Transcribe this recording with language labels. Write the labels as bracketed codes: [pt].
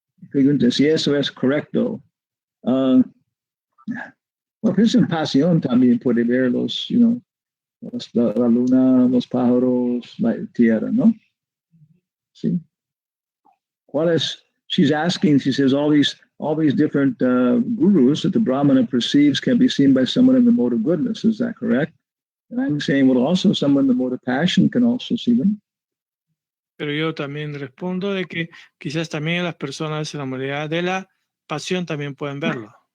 [es] Pregunta si eso es correcto. Bueno, pues en pasión también puede ver la luna, los pájaros, la tierra, ¿no? Sí. ¿Cuál es? [en] She's asking, she says, all these different gurus that the Brahmana perceives can be seen by someone in the mode of goodness. Is that correct? And I'm saying, well, also someone in the mode of passion can also see them. [es] Pero yo también respondo de que quizás también las personas en la modalidad de la pasión también pueden verlo.